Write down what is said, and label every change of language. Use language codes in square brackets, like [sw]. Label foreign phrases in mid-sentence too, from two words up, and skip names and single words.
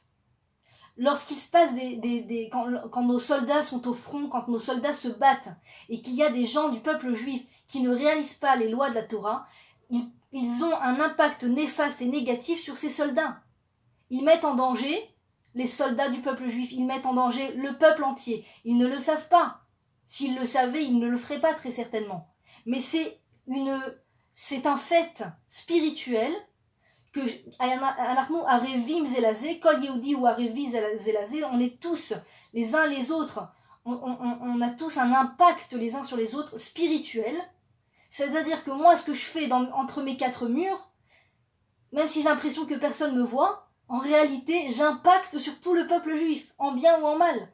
[fr] Lorsqu'il se passe quand nos soldats sont au front, quand nos soldats se battent, et qu'il y a des gens du peuple juif qui ne réalisent pas les lois de la Torah, ils ont un impact néfaste et négatif sur ces soldats. Ils mettent en danger les soldats du peuple juif, ils mettent en danger le peuple entier. Ils ne le savent pas. S'ils le savaient, ils ne le feraient pas très certainement. Mais c'est un fait spirituel que [he] אנחנו ערבים זה לזה, כל יהודי הוא ערבי זה לזה, [fr] on est tous les uns les autres, on a tous un impact les uns sur les autres spirituel, c'est-à-dire que moi ce que je fais entre mes quatre murs, même si j'ai l'impression que personne me voit, en réalité j'impacte sur tout le peuple juif, en bien ou en mal.